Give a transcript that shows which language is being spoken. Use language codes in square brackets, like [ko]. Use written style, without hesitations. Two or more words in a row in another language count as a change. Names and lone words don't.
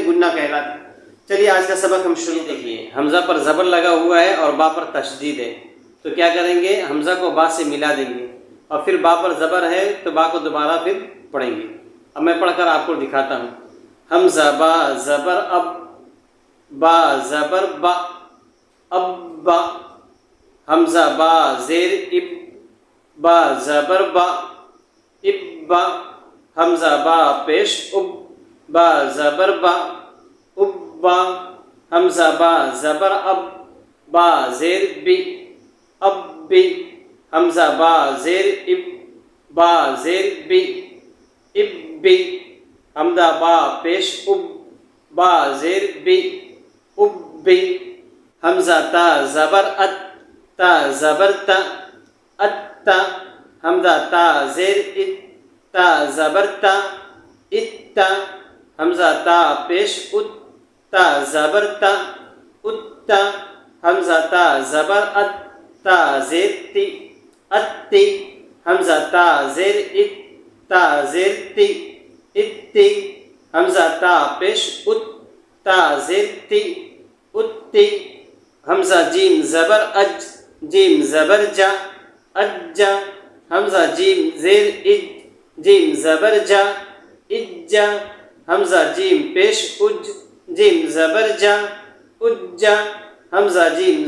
[ur] گنہ کہلاتا ہے۔ چلیے آج کا سبق ہم شروع دیکھیے۔ حمزہ پر زبر لگا ہوا ہے اور با پر تشدید ہے، تو کیا کریں گے؟ حمزہ کو با سے ملا دیں گے، اور پھر با پر زبر ہے تو با کو دوبارہ پھر پڑھیں گے۔ اب میں پڑھ کر آپ کو دکھاتا ہوں۔ حمزہ با زبر اب، با زبر با، اب با، حمزہ با زیر اب، با زبر با، اب با، حمزہ با پیش اب، با زبر با، اب با، حمزہ با زبر اب، با زیر بی، اب بی، حمزہ با زیر اب، با زیر بی، اب بی، حمزہ با پیش اب، با زیر بی، اب بی، حمزہ تا زبر ات، تا زبر تا، ات تا، حمزہ تا زیر ات، تا زبر تا، ات تا، حمزہ تا پیش ات، تا زبر تا، ات تا، حمزہ تا زبر ات، تا زیر تی، ات تی، حمزہ تا زیر ات، تا زیر تی، ات تی، حمزہ تا پیش ات، تا زیر تی اتی حمزہ جیم زبر اج جیم زبر جا اجا حمزہ جیم زیر اج جیم زبر جا اجا حمزہ جیم پیش اج جیم زبر جا اجا حمزہ جیم